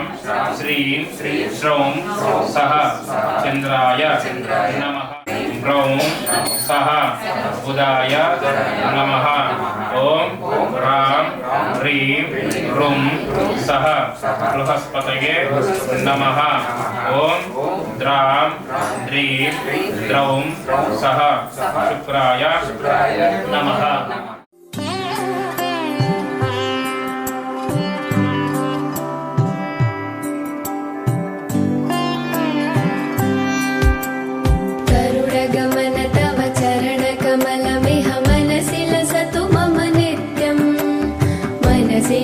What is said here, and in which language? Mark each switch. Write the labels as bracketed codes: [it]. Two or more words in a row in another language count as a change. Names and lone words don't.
[sa] శ్రీం శ్రౌం సహ చంద్రాయ నమః గ్రౌం సహ బుధాయ నమః ఓం రాం హ్రీం హ్రుం సహ బృహస్పతయే నమః ఓం ద్రాం ద్రీం ద్రౌం సహ శుక్రాయ నమః गरुडगमन तव चरणकमलमिह मनसि लसतु मम नित्यं मनसि